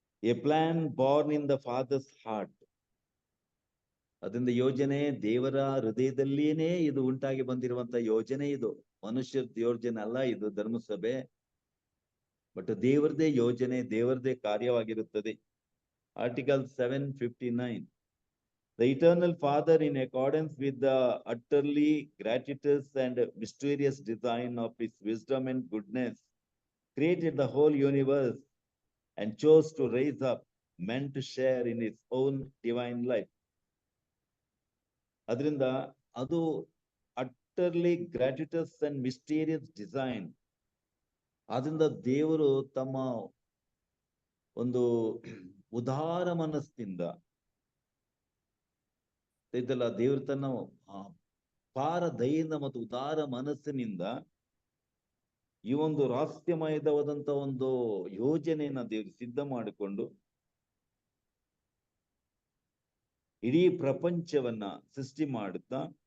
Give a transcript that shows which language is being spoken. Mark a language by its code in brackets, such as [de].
[en] A plan born in the father's heart. [kn] ಅದರಿಂದ ಯೋಜನೆ ದೇವರ ಹೃದಯದಲ್ಲಿಯೇ ಇದು ಉಂಟಾಗಿ ಬಂದಿರುವಂತ ಯೋಜನೆ. ಇದು ಮನುಷ್ಯರ ಯೋಜನೆ ಅಲ್ಲ, ಇದು ಧರ್ಮಸಭೆ, ಬಟ್ ದೇವರದೇ ಯೋಜನೆ, ದೇವರದೇ ಕಾರ್ಯವಾಗಿರುತ್ತದೆ. Article 759. [en] The eternal Father, in accordance with the utterly gratuitous and mysterious design of his wisdom and goodness, created the whole universe and chose to raise up men to share in his own divine life. [kn] ಅದರಿಂದ ಅದು [en] utterly gratuitous and mysterious design. [kn] ಆದ್ರಿಂದ ದೇವರು ತಮ್ಮ ಒಂದು ಉದಾರ ಮನಸ್ಸಿನಿಂದ ಇದೆಲ್ಲ ದೇವರು ತನ್ನ ಪಾರ ದಯೆಯಿಂದ ಮತ್ತು ಉದಾರ ಮನಸ್ಸಿನಿಂದ ಈ ಒಂದು ರಹಸ್ಯಮಯವಾದಂತ ಒಂದು ಯೋಜನೆಯನ್ನ ದೇವರು ಸಿದ್ಧ ಮಾಡಿಕೊಂಡು ಇಡೀ ಪ್ರಪಂಚವನ್ನ ಸೃಷ್ಟಿ ಮಾಡುತ್ತಾ